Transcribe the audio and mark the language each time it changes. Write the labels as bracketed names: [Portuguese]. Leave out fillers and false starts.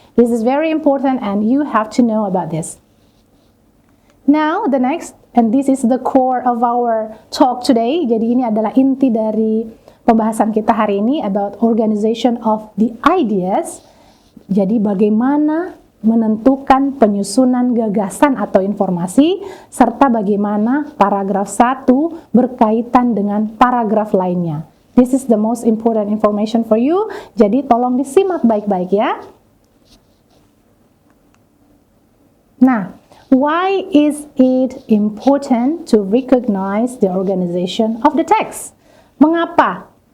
[English] This is very important and you have to know about this. Now, the next, and this is the core of our talk today. [Indonesian] Jadi ini adalah inti dari pembahasan kita hari ini [English] about organization of the ideas. [Indonesian] Jadi bagaimana menentukan penyusunan gagasan atau informasi, serta bagaimana paragraf 1 berkaitan dengan paragraf lainnya. [English] This is the most important information for you. [Indonesian] Jadi tolong disimak baik-baik ya. [English] Nah, why is it important to recognize the organization of the text? [Indonesian] Mengapa?